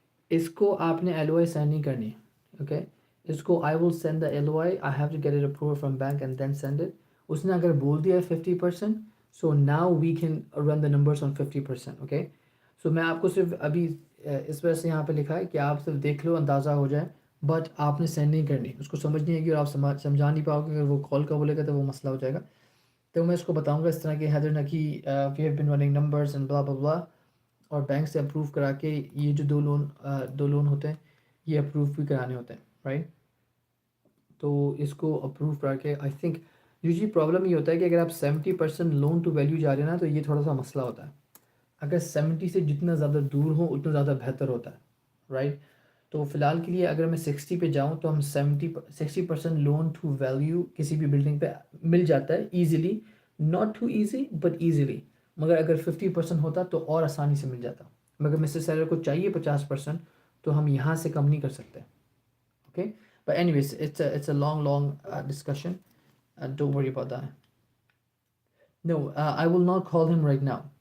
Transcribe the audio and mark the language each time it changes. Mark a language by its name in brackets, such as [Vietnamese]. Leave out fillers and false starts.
[Hindi] इसको आपने LOI sign नहीं करनी, okay? इसको [English] I will send the LOI. I have to get it approved from bank and then send it. [Hindi] उसने अगर बोल दिया 50%, [English] so now we can run the numbers on 50%, okay? [Hindi] So मैं आपको सिर्फ अभी इस वजह से यहाँ पे लिखा है कि आप सिर्फ देख लो, अंदाज़ा हो जाए, बट आपने सेंड नहीं करनी, उसको समझ नहीं आएगी और आप समझा नहीं पाओगे। अगर वो कॉल का बोलेगा तो वो मसला हो जाएगा। तो मैं इसको बताऊंगा इस तरह के, हैदर ना कि [English] we have been running numbers and blah blah [Hindi] ब्ला, और बैंक से अप्रूव करा के ये जो दो लोन होते हैं ये अप्रूव भी कराने होते हैं, राइट? तो इसको अप्रूव करा के [English] I think usually [Hindi] प्रॉब्लम ये होता है कि अगर आप 70% लोन टू वैल्यू जा रहे हैं ना तो ये थोड़ा सा मसला होता है। अगर 70 से जितना ज़्यादा दूर हो उतना ज़्यादा बेहतर होता है, राइट? तो फ़िलहाल के लिए अगर मैं 60 पे जाऊँ तो हम 60% लोन टू वैल्यू किसी भी बिल्डिंग पे मिल जाता है easily, [English] Not too easy but easily. [Hindi] मगर अगर 50% होता तो और आसानी से मिल जाता। मगर मिस्टर सेलर को चाहिए 50%, तो हम यहाँ से कम नहीं कर सकते, okay? [English] But anyways it's a long discussion, don't worry about that. No, I will not call him right now.